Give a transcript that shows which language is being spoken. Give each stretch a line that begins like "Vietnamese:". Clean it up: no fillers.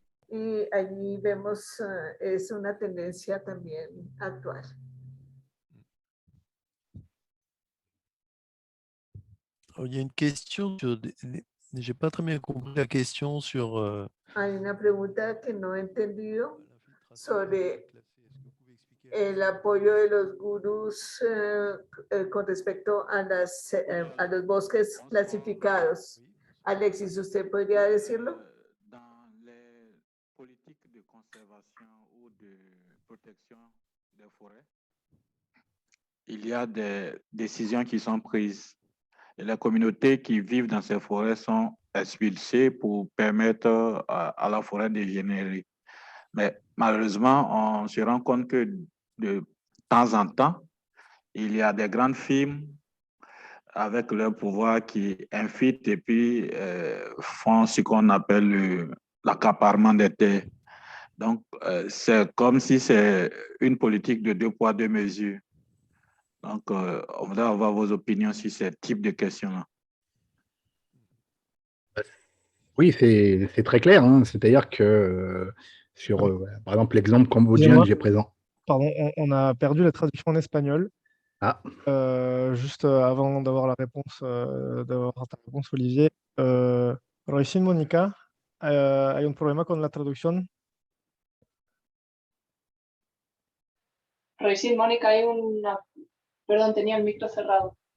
Spanish: Y allí vemos, es una tendencia también actual.
French: Il y a une question, j'ai pas très bien compris la question sur...
Spanish: Hay una pregunta que no he entendido sobre el apoyo de los gurús con respecto a los bosques clasificados. Alexis, ¿usted podría decirlo?
French: Dans les politiques de conservation ou de protection des forêts, il y a des décisions qui sont prises. Et les communautés qui vivent dans ces forêts sont expulsées pour permettre à la forêt de générer. Mais malheureusement, on se rend compte que de temps en temps, il y a des grandes firmes avec leur pouvoir qui infiltrent et puis font ce qu'on appelle l'accaparement des terres. Donc, c'est comme si c'est une politique de 2 poids 2 mesures. Donc, on voudrait avoir vos opinions sur ce type de questions-là. Oui, c'est très clair. Hein. C'est-à-dire que sur, par exemple, l'exemple cambodgien que j'ai présent. Pardon, on a perdu la traduction en espagnol. Ah, Juste avant d'avoir la réponse, d'avoir ta réponse, Olivier.
Spanish: Recién, Mónica, hay un problema con la traducción. Recién, Mónica, hay una... Perdón, tenía el micro cerrado.